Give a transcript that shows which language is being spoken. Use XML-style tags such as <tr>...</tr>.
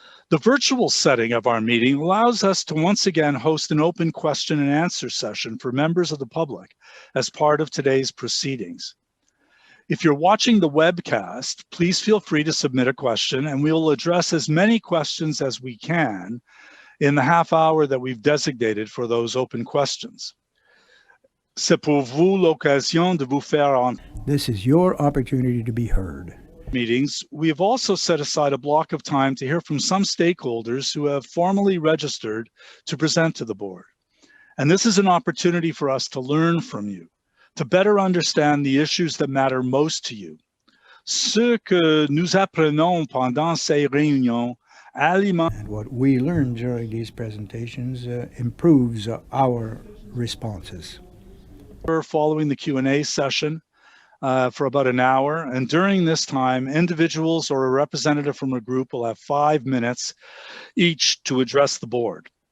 <en>The virtual setting of our meeting allows us to once again host an open question and answer session for members of the public as part of today's proceedings. If you're watching the webcast, please feel free to submit a question and we'll address as many questions as we can in the half hour that we've designated for those open questions.</en> <fr>C'est pour vous l'occasion de vous faire entendre.</fr> <en>This is your opportunity to be heard. Meetings, we have also set aside a block of time to hear from some stakeholders who have formally registered to present to the board. And this is an opportunity for us to learn from you, to better understand the issues that matter most to you.</en> <fr>Ce que nous apprenons pendant ces réunions alimente.</fr> <en>And what we learn during these presentations improves our responses. Following the Q&A session for about an hour, and during this time, individuals or a representative from a group will have 5 minutes each to address the board.</en>